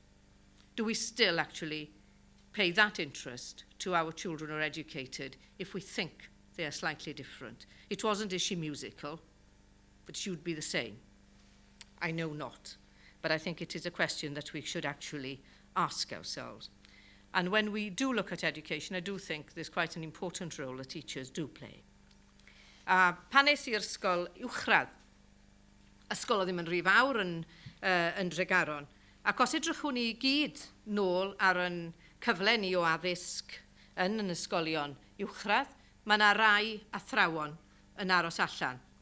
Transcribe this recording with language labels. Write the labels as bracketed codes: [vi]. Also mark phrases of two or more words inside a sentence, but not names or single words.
[en] Do we still actually pay that interest to our children who are educated if we think they are slightly different? It wasn't, is she musical? But she would be the same. I know not. But I think it is a question that we should actually ask ourselves. And when we do look at education, I do think there's quite an important role that teachers do play. [cy] Pan es i'r ysgol uwchradd, ysgol o ddim yn rhy fawr yn Tregaron, ac os edrychwn ni gyd nôl ar yn cyfle ni o addysg yn ysgolion uwchradd, mae yna rai athrawon yn aros allan.